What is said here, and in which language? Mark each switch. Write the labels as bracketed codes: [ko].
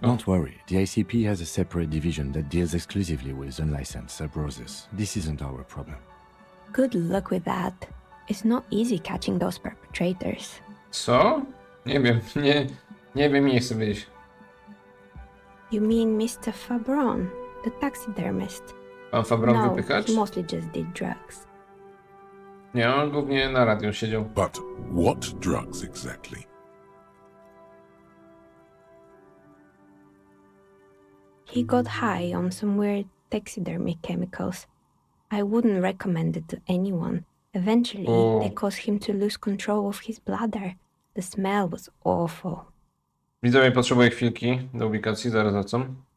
[en] Don't worry, the ICP has a separate division that deals exclusively with unlicensed sub-roses. This isn't our problem. Good luck with that. It's not easy catching those perpetrators. [pl] Co? Nie wiem, nie wiem, nie chcę wiedzieć. [en] You mean Mr. Fabron, the taxidermist? [pl] Pan Fabron [en] No, [pl] wypychacz? [en] he mostly just did drugs. [pl] Nie, on głównie na radiu siedział. [en] But what drugs exactly? He got high on some weird taxidermy chemicals. I wouldn't recommend it to anyone. Eventually, they caused him to lose control of his bladder. The smell was awful. [pl] Widzowie, potrzebuję chwilki do ubikacji, zaraz wracam.